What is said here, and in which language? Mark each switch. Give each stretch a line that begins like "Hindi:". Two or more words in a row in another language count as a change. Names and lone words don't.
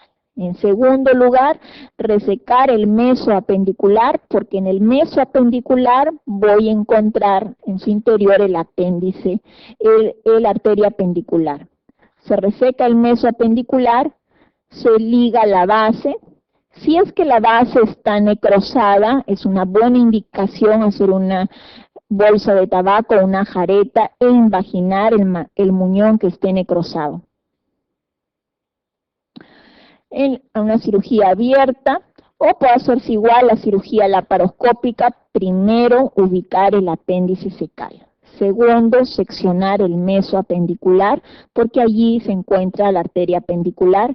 Spanish: En segundo lugar, resecar el mesoapendicular, porque en el mesoapendicular voy a encontrar en su interior el apéndice, la arteria apendicular. Se reseca el mesoapendicular, se liga la base. Si es que la base está necrosada, es una buena indicación hacer una bolsa de tabaco, una jareta e invaginar el muñón que esté necrosado. En una cirugía abierta, o puede hacerse igual la cirugía laparoscópica, primero ubicar el apéndice fecal. Segundo, seccionar el mesoapendicular, porque allí se encuentra la arteria apendicular.